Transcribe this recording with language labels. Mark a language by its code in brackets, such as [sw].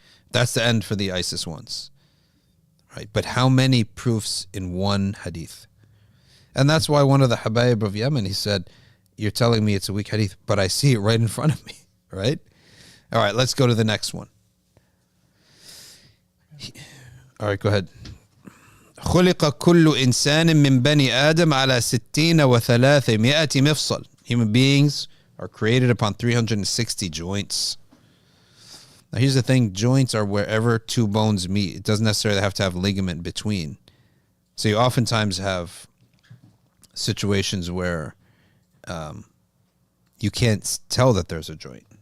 [en] That's the end for the ISIS ones. Right? But how many proofs in one hadith? And that's why one of the Habayib of Yemen, he said, you're telling me it's a weak hadith, but I see it right in front of me. Right? All right, let's go to the next one. All right, go ahead. [ar] خلق كل إنسان من بني آدم على 60 و300 مفصل. [en] Human beings are created upon 360 joints. Now here's the thing, joints are wherever 2 bones meet. It doesn't necessarily have to have ligament between. So you oftentimes have situations where you can't tell that there's a joint.